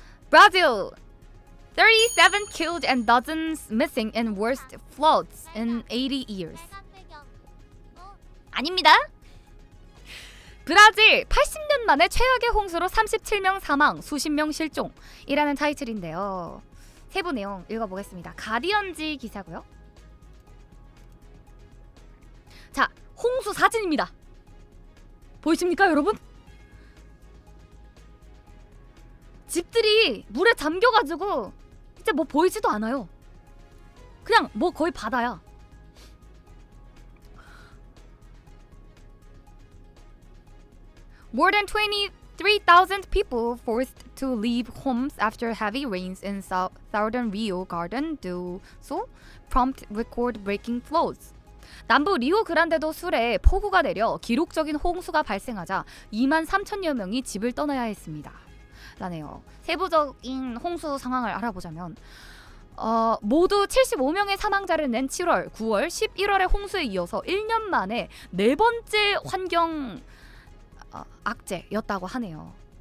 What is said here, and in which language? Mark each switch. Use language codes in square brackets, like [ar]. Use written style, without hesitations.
[en] 브라질 37 killed and dozens missing in worst floods in 80 years. [ko] 아닙니다. 브라질 80년 만에 최악의 홍수로 37명 사망, 수십 명 실종이라는 타이틀인데요. 세부 내용 읽어보겠습니다. 가디언지 기사고요. 자, 홍수 사진입니다. 보이십니까, 여러분? 집들이 물에 잠겨가지고 이제 뭐 보이지도 않아요. 그냥 뭐 거의 바다야. [en] More than 23,000 people forced to leave homes after heavy rains in southern Rio Grande do Sul prompt record-breaking floods. [ko] 남부 리오 그란데도 술에 폭우가 내려 기록적인 홍수가 발생하자 23,000여 명이 집을 떠나야 했습니다. 라네요. 세부적인 홍수 상황을 알아보자면 모두 75명의 사망자를 낸 7월, 9월, 11월의 홍수에 이어서 1년 만에 네 번째 환경 악재였다고 하네요.